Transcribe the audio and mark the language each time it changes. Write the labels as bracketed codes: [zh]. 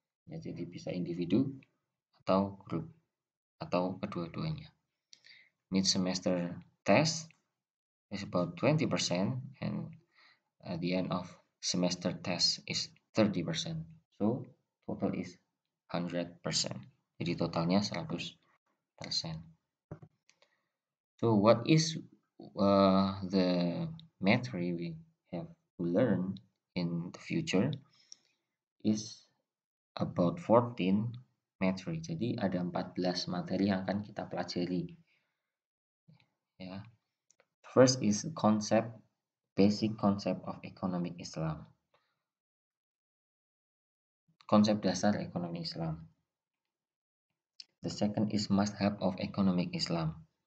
[id] Ya, jadi bisa individu atau group atau kedua-duanya. [en] Mid semester test is about 20% and at the end of semester test is 30%. So total is 100%. [id] Jadi totalnya 100%. [en] So what is the material we have to learn in the future is about 14 materi. [id] Jadi ada 14 materi yang akan kita pelajari. Ya. [en] First is concept, basic concept of economic Islam. [id] Konsep dasar ekonomi Islam. [en] The second is mazhab of economic Islam.